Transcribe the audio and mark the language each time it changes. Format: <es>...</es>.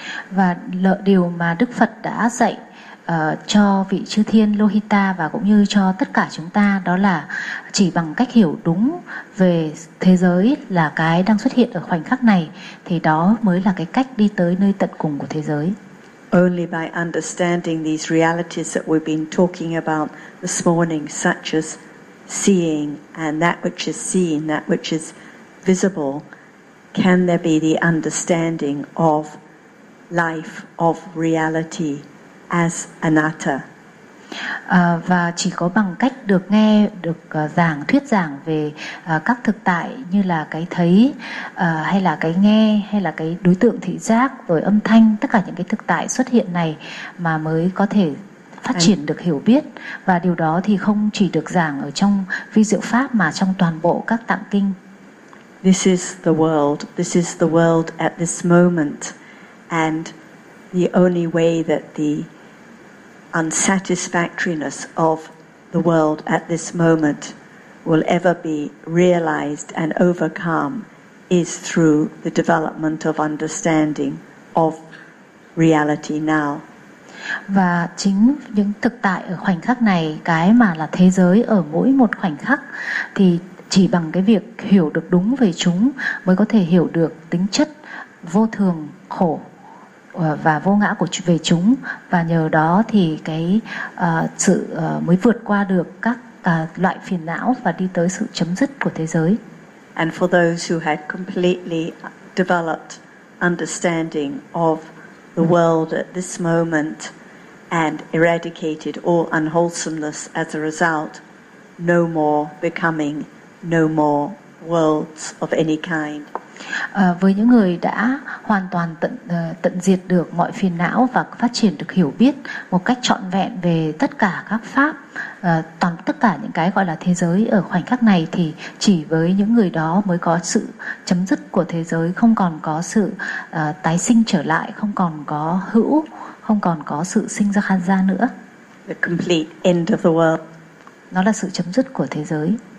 <vi>Và điều mà Đức Phật đã dạy cho vị chư thiên Lohita và cũng như cho tất cả chúng ta, đó là chỉ bằng cách hiểu đúng về thế giới là cái đang xuất hiện ở khoảnh khắc này, thì đó mới là cái cách đi tới nơi tận cùng của thế giới.</vi> <en>Only by understanding these realities that we've been talking about this morning, such as seeing and that which is seen, that which is visible, can there be the understanding of life, of reality as anatta.</en> <vi>Và chỉ có bằng cách được nghe, được giảng, thuyết giảng về các thực tại như là cái thấy, hay là cái nghe, hay là cái đối tượng thị giác, rồi âm thanh, tất cả những cái thực tại xuất hiện này mà mới có thể phát triển được hiểu biết. Và điều đó thì không chỉ được giảng ở trong vi diệu pháp mà trong toàn bộ các tạng kinh.</vi> <en>This is the world. This is the world at this moment. And the only way that the unsatisfactoriness of the world at this moment will ever be realized and overcome is through the development of understanding of reality now.</en> <vi>Và chính những thực tại ở khoảnh khắc này, cái mà là thế giới ở mỗi một khoảnh khắc, thì chỉ bằng cái việc hiểu được đúng về chúng mới có thể hiểu được tính chất vô thường, khổ và vô ngã của về chúng, và nhờ đó thì cái sự mới vượt qua được các loại phiền não và đi tới sự chấm dứt của thế giới.</vi> <en>And for those who had completely developed understanding of the world at this moment and eradicated all unwholesomeness as a result, no more becoming, no more worlds of any kind.</en> <vi>Với những người đã hoàn toàn tận diệt được mọi phiền não và phát triển được hiểu biết một cách trọn vẹn về tất cả các pháp, tất cả những cái gọi là thế giới ở khoảnh khắc này, thì chỉ với những người đó mới có sự chấm dứt của thế giới, không còn có sự tái sinh trở lại, không còn có hữu, không còn có sự sinh ra khan gia nữa.</vi> <en>The complete end of the world.</en> <vi>Nó là sự chấm dứt của thế giới.</vi>